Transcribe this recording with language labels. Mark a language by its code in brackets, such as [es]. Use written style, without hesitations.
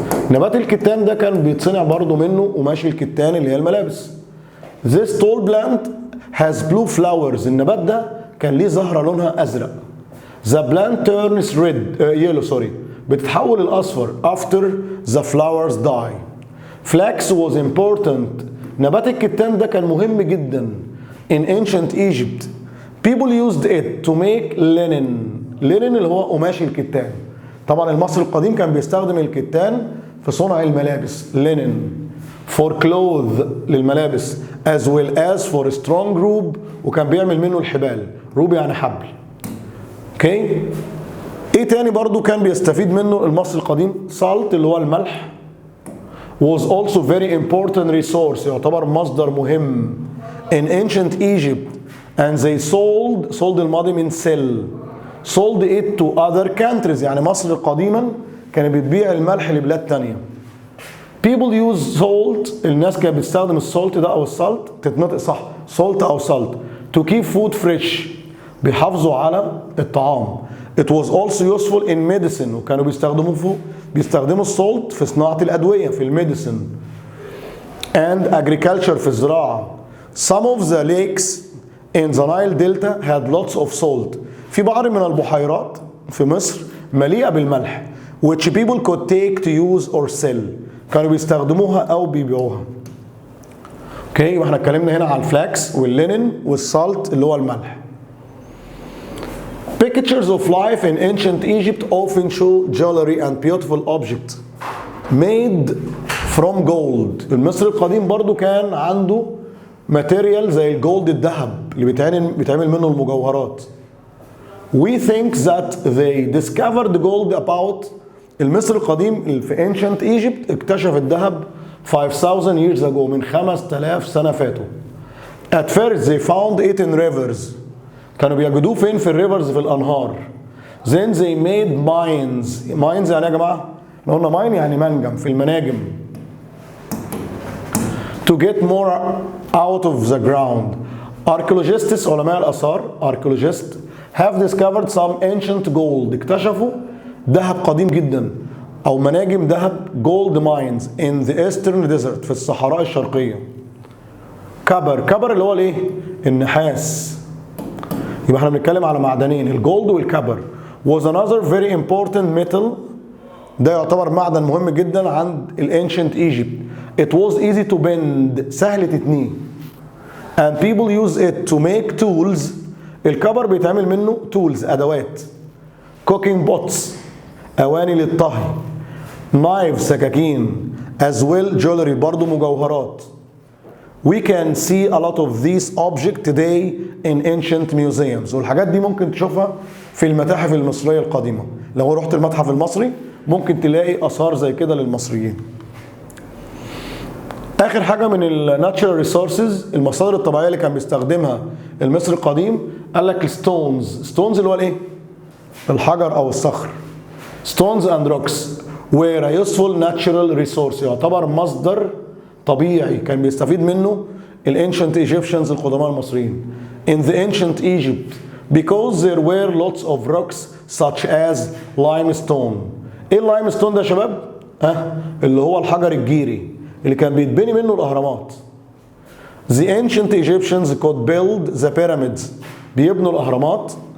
[ar] نبات الكتان ده كان بيتصنع برضو منه قماش الكتان اللي هي الملابس. [en] This tall plant has blue flowers. [ar] النبات ده كان ليه زهرة لونها أزرق. [en] The plant turns red yellow [ar] بتتحول الأصفر [en] after the flowers die. Flax was important. [ar] نبات الكتان ده كان مهم جدا [en] in ancient Egypt people used it to make linen. [ar] linen اللي هو قماش الكتان. طبعا المصري القديم كان بيستخدم الكتان في صنع الملابس [en] linen for clothes [ar] للملابس [en] as well as for strong rope [ar] وكان بيعمل منه الحبال. روب يعني حبل. اوكي. ايه تاني برضو كان بيستفيد منه المصري القديم؟ salt اللي هو الملح [en] was also very important resource [ar] يعتبر مصدر مهم [en] in ancient Egypt and they sold [ar] الماضي من [en] sell sold it to other countries [ar] يعني مصر قديما كانت بتبيع الملح لبلاد تانية. [en] people use salt [ar] الناس كانت بتستخدم السولت ده او السالت تتنطق صح salt او salt [en] to keep food fresh [ar] بيحافظوا على الطعام. [en] it was also useful in medicine [ar] وكانوا بيستخدموا السولت في صناعة الأدوية في الميديسن [en] and agriculture [ar] في الزراعة. [en] some of the lakes in the Nile Delta had lots of salt [ar] في بعض من البحيرات في مصر مليئة بالملح [en] which people could take to use or sell [ar] كانوا بيستخدموها أو بيبيعوها. اوكي واحنا اتكلمنا هنا على الفلاكس واللينن والسالت اللي هو الملح. [en] Pictures of life in ancient Egypt often show jewelry and beautiful objects made from gold. [ar] المصري القديم برضو كان عنده ماتيريال زي الجولد الذهب اللي بيتعمل منه المجوهرات. [en] We think that they discovered gold about [ar] المصري القديم في [en] ancient Egypt [ar] اكتشف الذهب [en] 5000 years ago [ar] من 5000 سنة فاتوا. [en] At first they found it in rivers [ar] كانوا بيجدوه فين؟ في الريفرز في الانهار. [en] then they made mines. [ar] mines يعني يا جماعه لو قلنا ماين يعني منجم في المناجم. [en] to get more out of the ground. archaeologists [ar] علماء الاثار [en] archaeologists have discovered some ancient gold [ar] اكتشفوا ذهب قديم جدا او مناجم ذهب [en] gold mines in the eastern desert [ar] في الصحراء الشرقيه. كبر اللي هو الايه؟ النحاس. يبقى احنا بنتكلم على معدنين الجولد والكبر. [en] was another very important metal [ar] ده يعتبر معدن مهم جدا عند [en] الانشنت Egypt. it was easy to bend [ar] سهل تتنيه [en] and people use it to make tools. [ar] الكبر بيتعمل منه tools ادوات [en] cooking pots [ar] اواني للطهي knives سكاكين [en] as well jewelry [ar] برضو مجوهرات. [en] We can see a lot of these objects today in ancient museums [ar] والحاجات دي ممكن تشوفها في المتاحف المصرية القديمة. لو رحت المتحف المصري ممكن تلاقي آثار زي كده للمصريين. آخر حاجة من الناتشرال ريسورسز المصادر الطبيعية اللي كان بيستخدمها المصري القديم قال لك ستونز اللي هو الايه؟ الحجر أو الصخر. [en] stones and rocks were a useful natural resource [ar] يعتبر مصدر طبيعي كان بيستفيد منه [en] الانشنت ايجيبشنز [ar] القدماء المصريين [en] in the ancient Egypt because there were lots of rocks such as limestone. [ar] ايه اللايمستون ده يا شباب؟ اللي هو الحجر الجيري اللي كان بيتبني منه الاهرامات. [en] the ancient Egyptians could build the pyramids [ar] بيبنوا الاهرامات.